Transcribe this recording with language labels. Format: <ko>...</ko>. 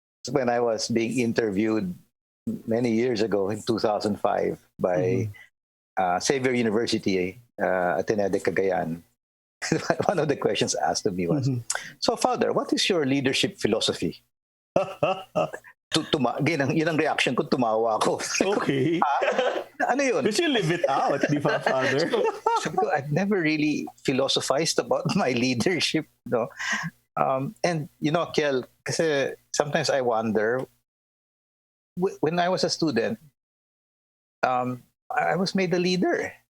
<en>When I was being interviewed many years ago in 2005 by Xavier University, Ateneo de Cagayan, one of the questions asked of me was, so Father, what is your leadership philosophy?</en> <tl>Yun ang reaction ko, tumawa ako.</tl> <en>Okay.</en> <tl>Ano yun?</tl> <en>Because you live it out,</en> <tl>di ba,</tl> <en>Father? So, I've never really philosophized about my leadership. No? And, Quiel, kasi sometimes I wonder, when I was a student, I was made a leader.</en>